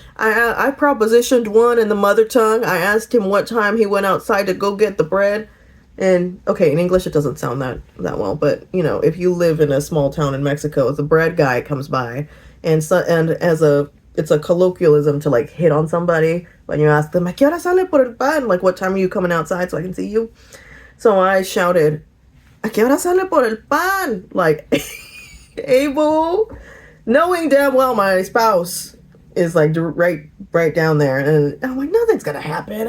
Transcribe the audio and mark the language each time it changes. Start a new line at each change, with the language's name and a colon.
English: I propositioned one in the mother tongue. I asked him what time he went outside to go get the bread. And okay, in English it doesn't sound that well, but if you live in a small town in Mexico, the bread guy comes by, and it's a colloquialism to like hit on somebody when you ask them,
Spanish: "¿A qué hora sale por el pan?"
English: Like, "What time are you coming outside so I can see you?" So I shouted,
Spanish: "¿A qué hora sale por el pan?"
English: Like, able, knowing damn well my spouse is like right down there, and I'm like, "Nothing's gonna happen.